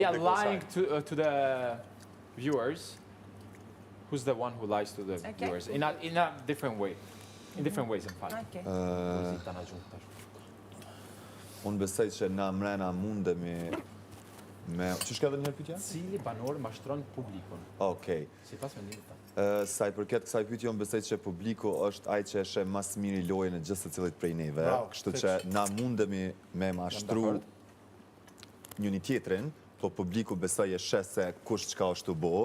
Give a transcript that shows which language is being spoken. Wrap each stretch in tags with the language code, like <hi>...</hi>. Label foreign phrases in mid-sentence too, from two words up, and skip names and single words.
<en>Yeah, lying to the viewers. Who's the one who lies to the viewers? In a different way. In different ways, in fact. Okay.</en> <sq>Unë besoj që na mrena mundemi me... Që shka dhe njërë pytja? Cili banor mashtron publikun? Okej. Sipas mendimit tënd. Sa i përket kësaj pyetje, unë besoj që publiku është ai që e sheh më së miri lojën e gjithë secilit prej neve, kështu që na mundemi me mashtru njëri tjetrin, po publiku besoj e sheh se kush çka është të bo.</sq>